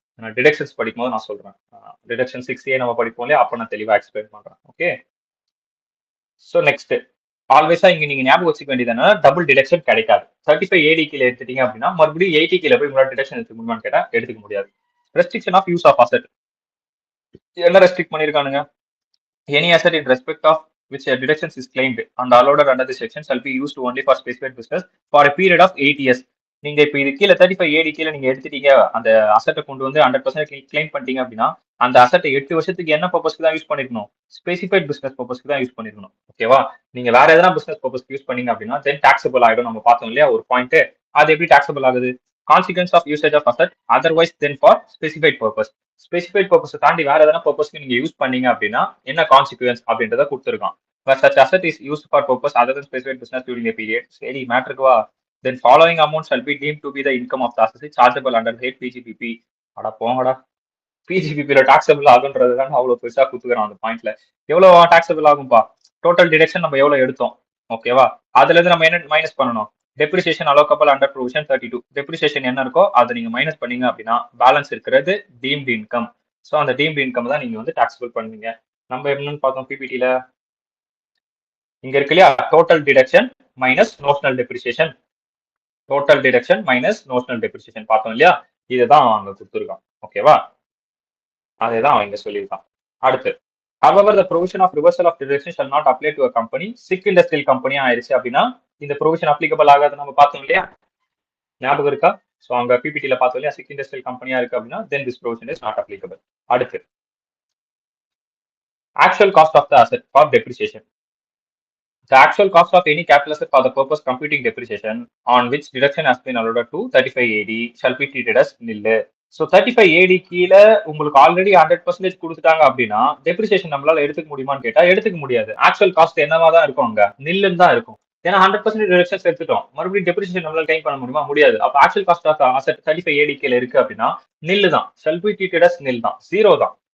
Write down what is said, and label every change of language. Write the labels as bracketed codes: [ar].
[ta] நான் டிடக்ஷன்ஸ் படிக்கும்போது நான் சொல்றேன். டிடக்ஷன் 6A நம்ம படிப்போம் இல்லையா, அப்ப நான் தெளிவா எக்ஸ்பிளைன் பண்றேன், ஓகே? ஸோ நெக்ஸ்ட், ஆல்வேஸா இங்க நீங்க ஞாபகம் வச்சுக்க வேண்டியதுன்னா டபுள் டிடக்ஷன் கிடைக்காது. 35AD கீழே எடுத்துட்டீங்க அப்படின்னா மறுபடியும் 80 கீழே போய் உங்களால் டிடக்ஷன் எடுத்துக்க முடியுமான்னு கேட்டா எடுத்துக்க முடியாது. Restriction of use of asset என்ன restrict பண்ணிருக்கானுங்க? [en] Any asset in respect of which a deduction is claimed and allowed under this section shall be used only for specified business for a period of 8 years. [ta] நீங்க இப்ப இது கீழே 35AD கீழே நீங்க எடுத்துட்டீங்க, அந்த அசட்டை கொண்டு வந்து 100% கிளைம் பண்ணிட்டீங்க அப்படின்னா அந்த அசட்டை 8 வருஷத்துக்கு என்ன பர்பஸ்க்கு தான் யூஸ் பண்ணிருக்கணும்? ஸ்பெசிஃபைட் பிசினஸ் பர்பஸ்க்கு தான் யூஸ் பண்ணிருக்கணும், ஓகேவா? நீங்க வேற எதனா பிசினஸ் பர்பஸ்க்கு யூஸ் பண்ணீங்க அப்படின்னா தென் டாக்ஸபிள் ஆயிடும். நம்ம பார்த்தோம் இல்லையா ஒரு பாயிண்ட், அது எப்படி டாக்ஸபிள் ஆகுது? Consequence of usage of asset otherwise then for specified purpose. Specified purpose தாண்டி வேற எதனா பர்பஸ்க்கு நீங்க யூஸ் பண்ணீங்க அப்படின்னா என்ன கான்சிக்வன்ஸ் அப்படின்றத கொடுத்துருக்கான். [en] But such asset is used for purpose other than specified business during a period. [ta] சரி மேட்ருக்கு வா. [en] Then following amount shall be deemed to be the income of the assessee chargeable under the head PGPP. [ta] அட போங்கடா, பிஜிபிபில taxable ஆகுன்றது தான் அவ்வளவு பெருசா குத்துக்கிறோம் அந்த பாயிண்ட்ல. எவ்வளவு டாக்ஸபிள் ஆகும்பா? டோட்டல் டிடக்ஷன் நம்ம எவ்வளவு எடுத்தோம், ஓகேவா? அதுல இருந்து நம்ம என்ன மைனஸ் பண்ணணும்? Depreciation அலோகபிள் under provision 32. டெப்ரிசியேஷன் என்ன இருக்கோ அதை நீங்க மைனஸ் பண்ணீங்க அப்படின்னா பேலன்ஸ் இருக்கிறது டீம்டு இன்கம். ஸோ அந்த டீம்டு இன்கம் தான் நீங்க வந்து டாக்ஸபிள் பண்ணுவீங்க. நம்ம என்னன்னு பார்த்தோம் பிபிடில, இங்க இருக்கு இல்லையா, total deduction minus notional depreciation. Total deduction minus notional depreciation பார்த்தோம் இல்லையா, இதுதான் அங்க கொடுத்துருக்கான். ஓகேவா, அதேதான் அவங்க சொல்லியிருக்கான். [en] அடுத்து, however the provision of reversal of deduction shall not apply to a company sick industrial company [ta] ஆயிருச்சு அப்படின்னா இந்த ப்ரொவிஷன் அப்ளிகபிள் ஆகாது நம்ம பார்த்தோம் இல்லையா, ஞாபகம் இருக்கா? ஸோ அங்க பிபிடில பார்த்தோம் இல்லையா, சிக் இண்டஸ்ட்ரியல் கம்பெனியா இருக்கு அப்படின்னா then this provision is not applicable. அடுத்து, actual cost of the asset for depreciation. [en] The actual cost of any capital asset for the purpose computing depreciation on which deduction has been allowed to 35AD shall be treated as nil. [ta] So 35AD கீழே உங்களுக்கு already 100% கொடுத்துட்டாங்க அப்படின்னா depreciation நம்மளால எடுத்துக்க முடியுமான்னு கேட்டா எடுத்துக்க முடியாது. ஆக்சுவல் காஸ்ட் என்னவா தான் இருக்கும், அங்க நில்லுன்னு தான் இருக்கும். ஏன்னா 100% டிடக்ஷன்ஸ் எடுத்துட்டோம், மறுபடியும் டெப்ரிசியேஷன் நம்மளால டைம் பண்ண முடியுமா? முடியாது. அப்ப actual cost of asset 35AD கீழே இருக்கு அப்படின்னா நில்லு தான், ஷல் பி ட்ரீட்டட் அஸ் நில் தான், ஜீரோ தான்.